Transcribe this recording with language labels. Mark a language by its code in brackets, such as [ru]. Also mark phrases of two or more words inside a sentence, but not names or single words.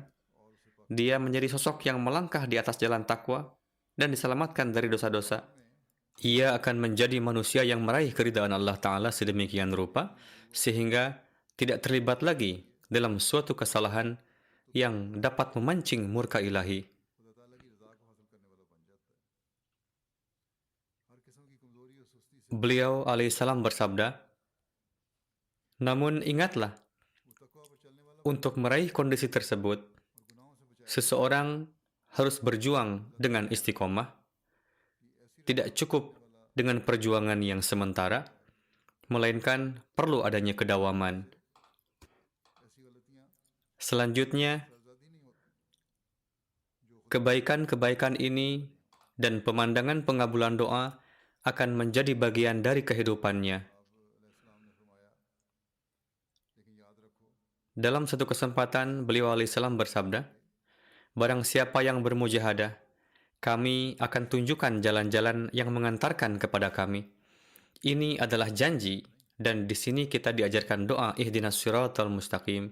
[id] Dia menjadi sosok yang melangkah di atas jalan takwa dan diselamatkan dari dosa-dosa. ia akan menjadi manusia yang meraih keridaan [ar] الله تعالى [id] sedemikian rupa, sehingga tidak terlibat lagi dalam suatu kesalahan yang dapat memancing murka ilahi. [ur] خدا تعالیٰ کی رضا کو حاصل کرنے والا بن جاتا ہے۔ ہر قسم کی کمزوری اور سستی سے [id] Beliau alaihissalam bersabda, namun ingatlah, [ur] وہ تقویٰ پر چلنے والا [id] untuk meraih kondisi tersebut, [ur] اور گناہوں سے بچائے [id] seseorang harus berjuang dengan istiqomah. Tidak cukup dengan perjuangan yang sementara, melainkan perlu adanya kedawaman. [ur] ایسی غلطیاں [id] Selanjutnya, [ur] آزادی نہیں ہوتی [id] kebaikan-kebaikan ini dan pemandangan pengabulan doa akan menjadi bagian dari kehidupannya. [ur] علیہ السلام نے فرمایا، لیکن یاد رکھو [id] Dalam satu kesempatan, beliau alaihissalam bersabda, barang siapa yang bermujahadah, kami akan tunjukkan jalan-jalan yang mengantarkan kepada kami. Ini adalah janji, dan di sini kita diajarkan doa [ar] اهدنا الصراط المستقيم.